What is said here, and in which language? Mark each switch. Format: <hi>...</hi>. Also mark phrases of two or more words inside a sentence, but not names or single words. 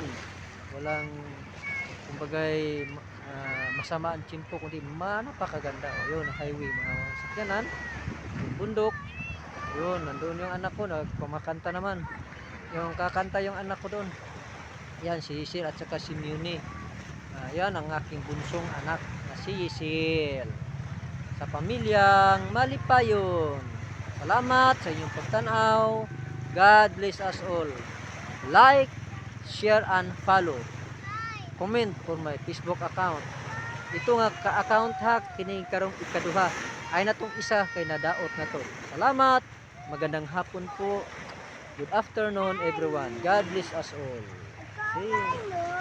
<tl>Walang kumbaga masama ang tiyempo kundi napakaganda. Yun, highway, mga sakyanan, yung bundok. Yun, nandoon yung anak ko nagkumakanta naman. Yung kakanta yung anak ko doon. Yan si Isil at saka si Muni. Yan ang aking bunsong anak na si Isil.</tl> <ceb>Sa pamilyang Malipayon. Salamat sa inyong pagtanaw.</ceb> <en>God bless us all. Like, share, and follow. Comment for my Facebook account.</en> <ceb>Ito nga ka-account ha, kining karong ikaduha. Ay natong isa kay nadaot na to.</ceb> <tl>Salamat. Magandang hapon po.</tl> <en>Good afternoon everyone. God bless us all. See you.</en>